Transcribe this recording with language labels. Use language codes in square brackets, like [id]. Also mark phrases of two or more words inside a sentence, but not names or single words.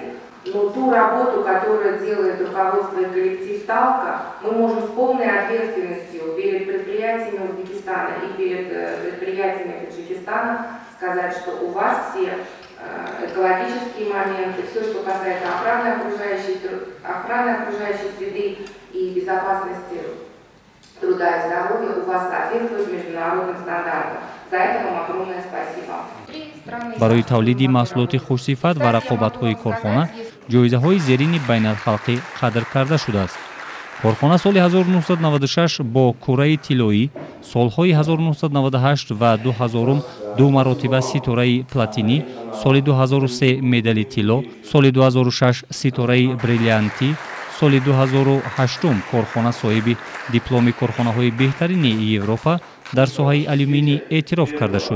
[ru] Но ту работу, которую делает руководство и коллектив Талка, мы можем с полной ответственностью перед предприятиями Узбекистана и перед предприятиями Таджикистана сказать, что у вас все экологические моменты, все, что касается охраны окружающей среды и безопасности труда и здоровья, у вас соответствует международным стандартам. За это вам огромное спасибо. [tg] барои тавлиди маҳсулоти хушсифат ва рақобатҳои корхона ҷоизаҳои зерини байналхалқӣ қадр карда шудааст. корхона соли 1996 бо кураи тиллоӣ, солҳои 1998 ва 2000 ду маротиба ситораи платинӣ, соли 2003 медали тилло, соли 2006 ситораи бриллиантӣ, соли 2008 корхона соҳиби дипломи корхонаҳои беҳтарини Европа дар соҳаи алюминӣ эътироф карда шуд.